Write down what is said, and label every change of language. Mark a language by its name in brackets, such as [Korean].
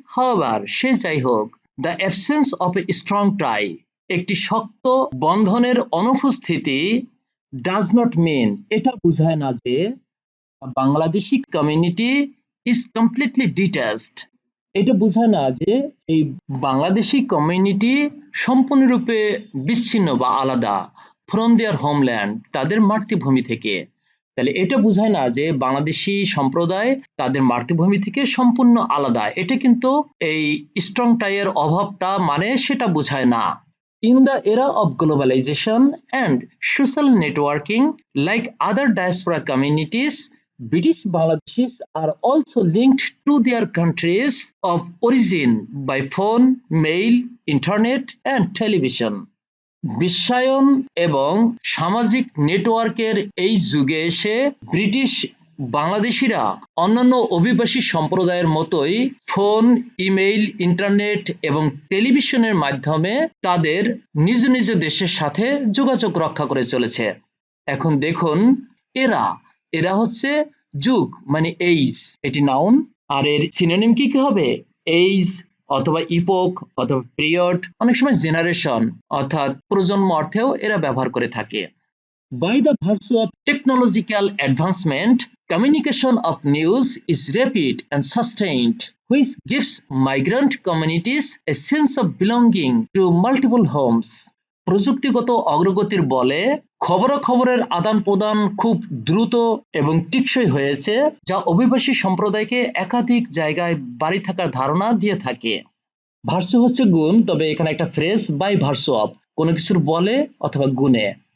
[English] However, [Bangla] সে যাই হোক, [English] the absence of a strong tie, [Bangla] একটি শক্ত বন্ধনের অনুপস্থিতি [English] does not mean, [Bangla] এটা বোঝায় না যে Bangladeshi community [English] is completely detached, [Bangla] এটা বোঝায় না যে এই বাংলাদেশি কমিউনিটি সম্পূর্ণরূপে বিচ্ছিন্ন বা আলাদা [English] from their homeland, [Bangla] তাদের মাতৃভূমি থেকে। তাহলে এটা বোঝায় না যে বাংলাদেশি সম্প্রদায় তাদের মাতৃভূমি থেকে সম্পূর্ণ আলাদা, এটা কিন্তু এই স্ট্রং টাইয়ের অভাবটা মানে সেটা বোঝায় না। [English] In the era of globalization and social networking, like other diaspora communities, British Bangladeshis are also linked to their countries of origin by phone, mail, internet and television. [Bangla] বিশ্বায়ন এবং সামাজিক নেটওয়ার্কের এই যুগে এসে ব্রিটিশ বাংলাদেশিরা অন্যান্য অভিবাসী সম্প্রদায়ের মতোই ফোন, ইমেইল, ইন্টারনেট এবং টেলিভিশনের মাধ্যমে তাদের নিজ নিজ দেশের সাথে যোগাযোগ রক্ষা করে চলেছে। এখন দেখুন, এরা এরা হচ্ছে যুগ মানে এইজ, এটি নাউন। আর এর সিনোনিম কি কি হবে? এইজ অথবা ইপোক অথবা পিরিয়ড, অনেক সময় জেনারেশন অর্থাৎ প্রজন্ম অর্থেও এরা ব্যবহার করে থাকে। [English] By the virtue of technological advancement, communication of news is rapid and sustained, which gives migrant communities a sense of belonging to multiple homes. [Bangla] প্রযুক্তিগত অগ্রগতির বলে খবরাখবরের আদান প্রদান খুব দ্রুত এবং টেকসই হয়েছে, যা অভিবাসী সম্প্রদায়কে একাধিক জায়গায় বাড়ি থাকার ধারণা দিয়ে থাকে। ভার্সু হচ্ছে গুণ, তবে এখানে একটা ফ্রেজ বাই ভার্সু অফ, কোনো কিছুর বলে অথবা গুণে।